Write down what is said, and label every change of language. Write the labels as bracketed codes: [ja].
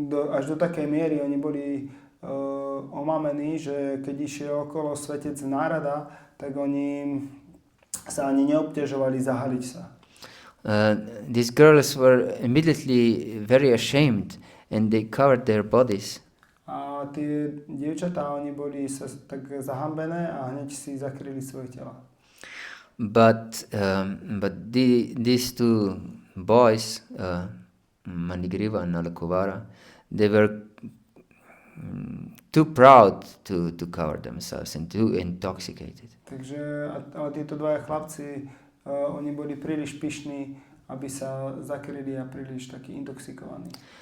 [sk] Až do takej miery oni boli omamení, že keď išiel okolo svetec Narada, tak oni sa ani neobťažovali zahaliť sa. [en] These girls were immediately very ashamed and they covered their bodies. [sk] A tie dievčatá, oni boli sa tak zahambené a hneď si zakryli svoje tela. [en] But these two boys, Manigriva and Nalakuvara, they were too proud to cover themselves and too intoxicated. [sk] Takže ale títo dvaja chlapci, oni boli príliš pyšní, aby sa zakryli a príliš takí intoxikovaní.